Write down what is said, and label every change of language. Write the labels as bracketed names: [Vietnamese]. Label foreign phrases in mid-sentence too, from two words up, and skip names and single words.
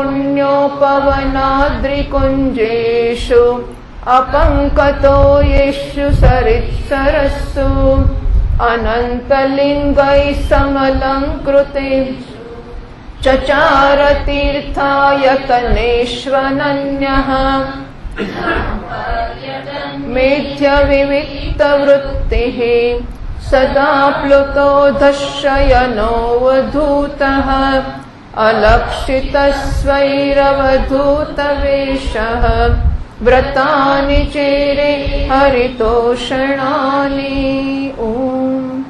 [Sanskrit] पुण्योपवनाद्रिकुञ्जेषु अपङ्कतो येषु सरित्सरस्सु अनन्तलिङ्गैः समलङ्कृते चचार तीर्थायतनेष्वनन्यः मेध्यविविक्तवृत्तिः સદા પ્લુતો ધશયનોવધૂતઃ અલક્ષિતસ્વૈરવધૂતવેષઃ વ્રતાનિ ચેરે હરિતોષણાની. ઓમ.